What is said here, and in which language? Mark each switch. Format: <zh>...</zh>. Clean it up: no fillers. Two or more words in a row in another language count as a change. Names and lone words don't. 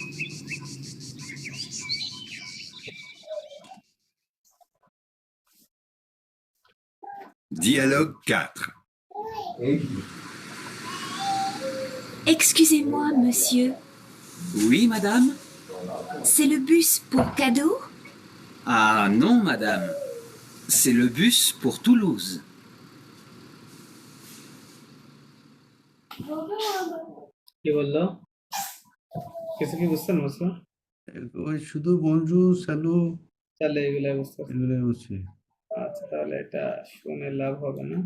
<fr>Dialogue 4. Excusez-moi, monsieur. Oui, madame? C'est le bus pour Cadeau? Ah non, madame. C'est le bus pour Toulouse.</fr> <bn>কি বললো? কিছু কি বুঝছেন বুঝলো? ওই শুধু</bn> <fr>bonjour salut</fr> <bn>তাহলে এগুলো বুঝতে পারছি। এগুলোই বুঝছি আচ্ছা, তাহলে এটা শুনে লাভ হবে না।</bn>